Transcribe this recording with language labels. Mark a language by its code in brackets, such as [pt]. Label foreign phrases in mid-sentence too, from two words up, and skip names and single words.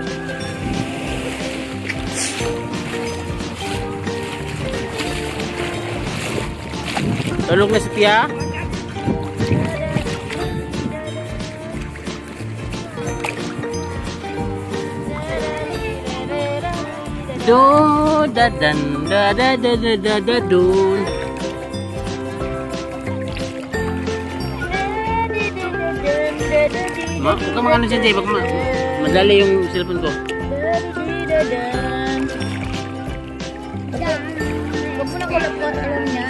[tl] Tulog na si Pia. Do da dan da da da da da da dun. Huwag ka mag-ano siya, Jay. Baka madali yung cellphone ko. Huwag mo na kulap-kulap alam yan.